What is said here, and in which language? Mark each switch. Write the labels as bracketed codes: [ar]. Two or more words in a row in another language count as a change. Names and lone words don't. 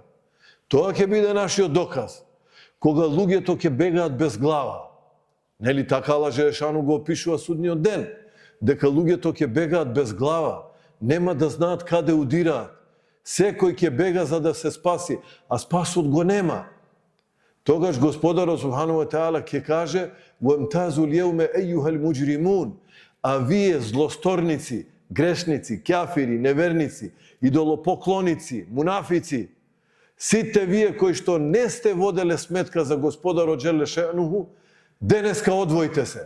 [mk] Тоа ќе биде нашиот доказ. Кога луѓето ќе бегаат без глава. Нели така Аллах Джелешану го опишува судниот ден? Дека луѓето ќе бегаат без глава, нема да знаат каде удираат. Секој ќе бега за да се спаси, а спасот го нема. Тогаш Господарот [ar] سبحانه وتعالى [mk] ќе каже: [ar] "وامتازوا اليوم أيها المجرمون", [mk] а вие злосторници, грешници, кафири, неверници, идолопоклоници, мунафици, сите вие кои што не сте воделе сметка за Господарот [ar] جل شأنه, [mk] денеска одвојте се.